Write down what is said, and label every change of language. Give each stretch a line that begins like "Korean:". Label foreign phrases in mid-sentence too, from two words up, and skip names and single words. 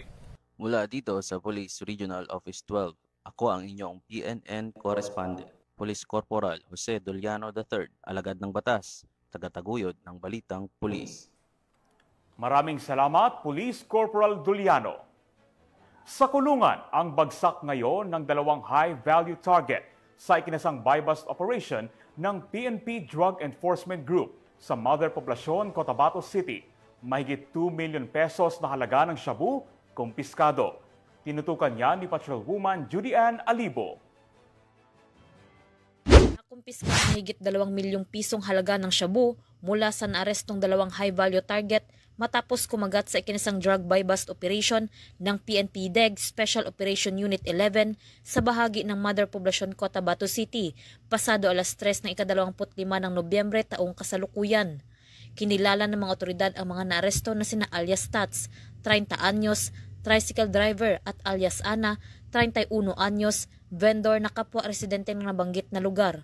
Filipino: Mula dito sa Police Regional Office 12, ako ang inyong PNN Correspondent, Police Corporal Jose Doliano III, alagad ng batas, tagataguyod ng Balitang Pulis. Maraming salamat, Police Corporal Doliano. Sa kulungan, ang bagsak ngayon ng 2
English: high-value target
Filipino: sa ikinasang
English: buy-bust operation
Filipino: ng PNP Drug Enforcement Group sa Mother Poblacion, Cotabato City. Mahigit 2
English: million pesos
Filipino: na halaga ng shabu, kumpiskado. Tinutukan yan ni Patrolwoman Judy Ann Alibo. Nakumpiska ang higit 2 milyong pisong halaga ng shabu mula sa naarestong 2
English: high-value target
Filipino: matapos kumagat sa ikinasang
English: drug buy-bust operation
Filipino: ng PNP DEG Special Operation Unit 11 sa bahagi ng Mother Poblacion, Cotabato City, pasado alas 3 ng ika-25 ng Nobyembre taong kasalukuyan. Kinilala ng mga otoridad ang mga naaresto na sina alias Tats, 30 anyos,
English: tricycle driver,
Filipino: at alias Ana, 31 anyos, vendor na kapwa residente ng nabanggit na lugar.